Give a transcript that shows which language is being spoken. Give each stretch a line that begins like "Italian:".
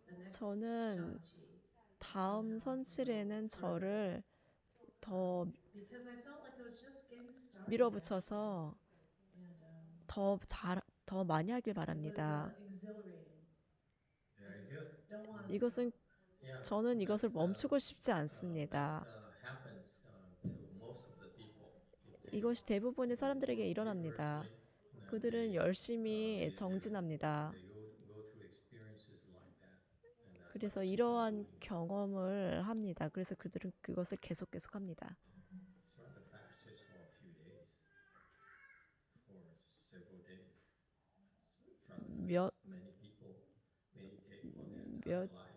Korean: 저는 다음 선실에는 저를 더 밀어붙여서 더 많이 하길 바랍니다.
English: Very good.
Korean: 이것은
English: Yeah.
Korean: 저는 이것을 멈추고 싶지 않습니다.
English: Happens to most of the people.
Korean: 이것이 대부분의 사람들에게 일어납니다. 그들은 열심히 정진합니다.
English: Go through experiences like that. And that's
Korean: 그래서 이러한 경험을 합니다. 그래서 그들은 그것을 계속 합니다.
English: it's rather fast just for a few days. For several days. It's rather
Korean: 몇
English: fast. Many people meditate for their entire lives.